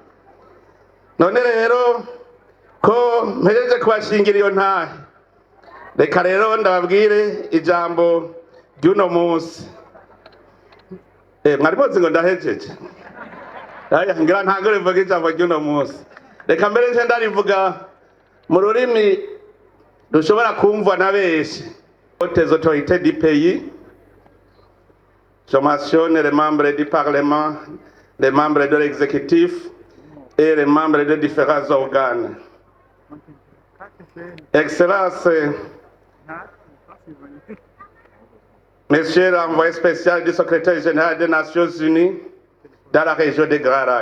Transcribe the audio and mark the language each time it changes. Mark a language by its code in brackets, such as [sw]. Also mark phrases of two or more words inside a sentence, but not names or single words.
[rn] None rero ko mpereje kubashingira iyo ntahe, reka rero ndababwire ijambo ry'uno munsi. Mwari muzi ngo ndahejeje? Ngira ntangore mvuga ijambo ry'uno munsi. Reka mbere nje ndarivuga mu rurimi dushobora kumva na benshi. [fr] Les autorités du pays, je mentionne les membres du Parlement, les membres de l'exécutif et les membres de différents organes. Excellence, Monsieur l'envoyé spécial du secrétaire général des Nations Unies dans la région de Grand Lac.